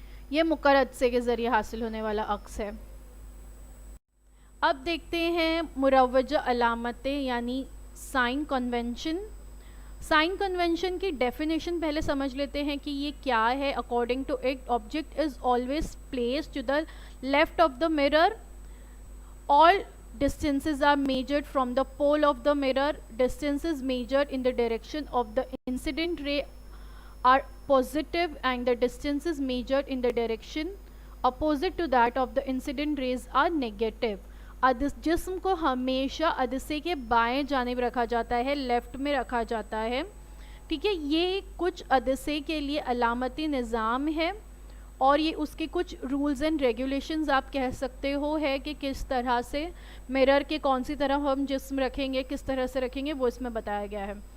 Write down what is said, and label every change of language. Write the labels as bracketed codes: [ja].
[ur] یہ مقر عدسے کے ذریعے حاصل ہونے والا عکس ہے. اب دیکھتے ہیں مروجہ علامتیں یعنی سائن کنونشن. سائن کنونشن کی ڈیفینیشن پہلے سمجھ لیتے ہیں کہ یہ کیا ہے. [en] According to it object is always placed to the left of the mirror. All distances are measured from the pole of the mirror. Distances measured in the direction of the incident ray are positive and the distances measured in the direction opposite to that of the incident rays are negative. [ur] جسم کو ہمیشہ عدسے کے بائیں جانب رکھا جاتا ہے، left میں رکھا جاتا ہے. ٹھیک ہے، یہ کچھ عدسے کے لیے علامتی نظام ہے اور یہ اس کے کچھ رولز اینڈ ریگولیشنز آپ کہہ سکتے ہو ہے کہ کس طرح سے مرر کے کون سی طرح ہم جسم رکھیں گے، کس طرح سے رکھیں گے، وہ اس میں بتایا گیا ہے.